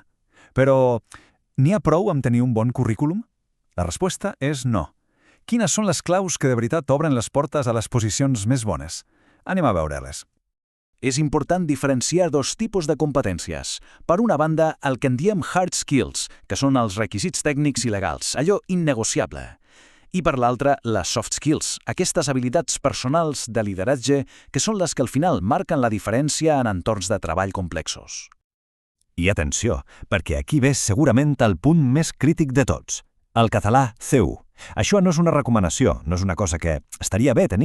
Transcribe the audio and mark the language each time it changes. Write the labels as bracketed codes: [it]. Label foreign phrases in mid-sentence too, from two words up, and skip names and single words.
[ca] Però n'hi ha prou amb tenir un bon currículum? La resposta és no. Quines són les claus que de veritat obren les portes a les posicions més bones? Anem a veure-les. És important diferenciar dos tipus de competències. Per una banda, el que en diem [en] hard skills, [ca] que són els requisits tècnics i legals, allò innegociable. I per l'altra, les [en] soft skills, [ca] aquestes habilitats personals de lideratge que són les que al final marquen la diferència en entorns de treball complexos. I atenció, perquè aquí ve segurament el punt més crític de tots, el català C1. Això no és una recomanació, no és una cosa que estaria bé tenir.